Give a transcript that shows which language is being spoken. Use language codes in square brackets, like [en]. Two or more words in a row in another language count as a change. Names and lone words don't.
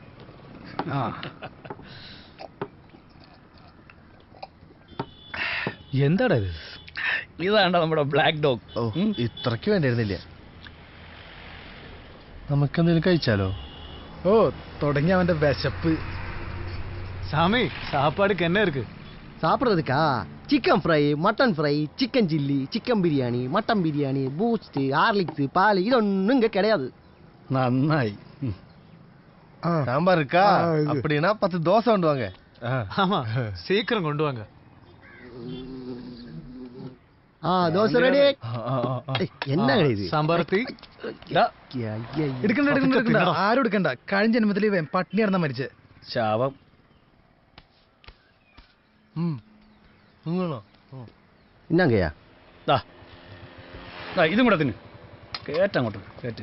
[ml] എന്താടാ ഇത്? ഇതാണ്ട നമ്മുടെ ബ്ലാക്ക് ഡോഗ്. ഇത്രക്ക് വേണ്ടിയിരുന്നില്ല. നമുക്കെന്തെങ്കിലും കഴിച്ചാലോ? തുടങ്ങി അവന്റെ വിശപ്പ്. [ta] சாமி சாப்பாடுக்கு என்ன இருக்கு? சாப்பிட்றதுக்கா [en] chicken fry, mutton fry, chicken chilli, chicken [ta] பிரியாணி, மட்டன் பிரியாணி, பூஸ்ட், ஹார்லிக்ஸ், பால் இதொன்னும் இங்கே கிடையாது. நன்னாய். சாம்பார் இருக்கா? அப்படின்னா 10 தோசை கொண்டு வாங்க. ஆமா சீக்கிரம் கொண்டு வாங்க. தோசை ரெடி. என்ன இது? [ml] സാമ്പാർ തീ. എടുക്കണ്ട ആരും എടുക്കണ്ട. കഴിഞ്ഞ ജന്മത്തിൽ ഇവൻ പട്ടിണി കിടന്നാ മരിച്ചേ. ശാപം. [ta] என்னாங்கய்யா [ml] ഇതും കൂടെ തിന്നു. കേട്ടങ്ങോട്ട് കേട്ട്.